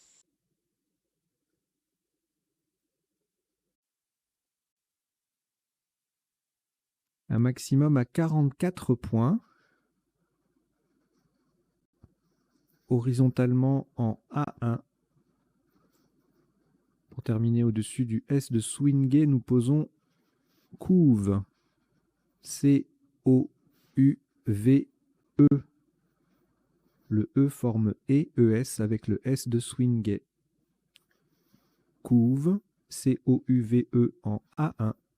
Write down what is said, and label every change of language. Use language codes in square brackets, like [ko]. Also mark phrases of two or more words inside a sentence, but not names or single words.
[fr] Un maximum à 44 points. Horizontalement en A1. Pour terminer au-dessus du S de Swingé, nous posons couve. C-O-U-V-E. Le E forme E-E-S avec le S de Swingé. Couve, C-O-U-V-E en A1.